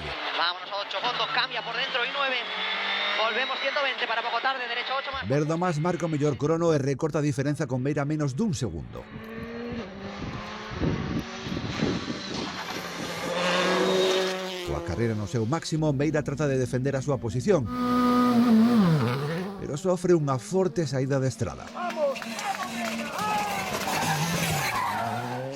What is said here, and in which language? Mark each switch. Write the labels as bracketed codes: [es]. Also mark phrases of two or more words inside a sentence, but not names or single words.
[es] Vámonos a 8 fondo, cambia por dentro y 9. Volvemos 120 para poco tarde, derecho 8 más. [gl] Verdomás marca o mellor crono e recorta a diferenza con Meira menos dun segundo. Coa carreira no seu máximo, Meira trata de defender a súa posición, pero sofre unha forte saída de estrada.